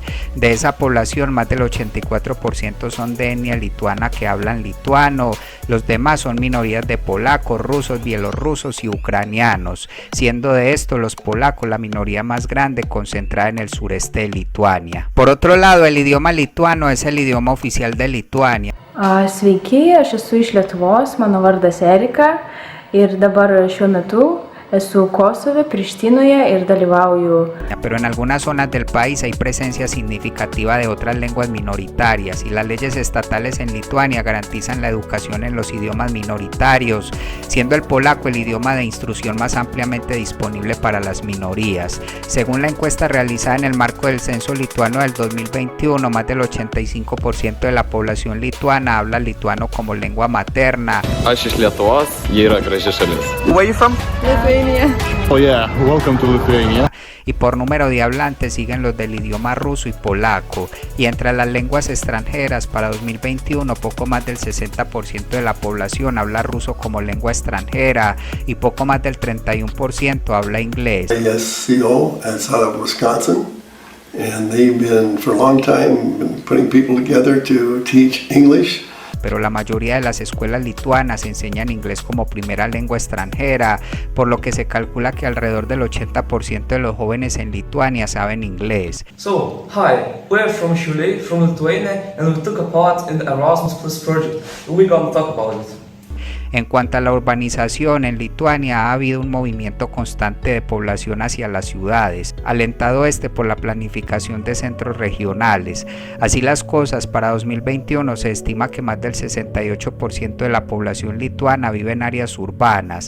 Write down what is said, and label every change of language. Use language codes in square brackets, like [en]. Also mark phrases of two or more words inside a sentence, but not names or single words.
[es] De esa población, más del 84% son de etnia lituana que hablan lituano. Los demás son minorías de polacos, rusos, bielorrusos y ucranianos, siendo de estos los polacos la minoría más grande concentrada en el sureste de Lituania. Por otro lado, el idioma lituano es el idioma oficial de Lituania. [lt] Sveiki, aš esu iš Lietuvos, mano vardas Erika ir dabar šiuo metu esu Kosove, Prištinoje ir dalyvauju. [es] Pero en algunas zonas del país hay presencia significativa de otras lenguas minoritarias y las leyes estatales en Lituania garantizan la educación en los idiomas minoritarios, siendo el polaco el idioma de instrucción más ampliamente disponible para las minorías. Según la encuesta realizada en el marco del censo lituano del 2021, más del 85% de la población lituana habla lituano como lengua materna. [lt] Aš iš Lietuvos, jie yra graži šalis. [en] Where are you from? Lithuania. Lithuania. Oh yeah, welcome to Lithuania. [es] Y por número de hablantes siguen los del idioma ruso y polaco, y entre las lenguas extranjeras para 2021 poco más del 60% de la población habla ruso como lengua extranjera y poco más del 31% habla inglés. [en] ASCO outside of Wisconsin, and they've been for a long time putting people together to teach English. [es] Pero la mayoría de las escuelas lituanas enseñan inglés como primera lengua extranjera, por lo que se calcula que alrededor del 80% de los jóvenes en Lituania saben inglés. [en] So, hi, we're from Šiauliai, from Lithuania, and we took a part in the Erasmus Plus project. We're gonna talk about it. [es] En cuanto a la urbanización, en Lituania ha habido un movimiento constante de población hacia las ciudades, alentado por la planificación de centros regionales. Así las cosas, para 2021 se estima que más del 68% de la población lituana vive en áreas urbanas.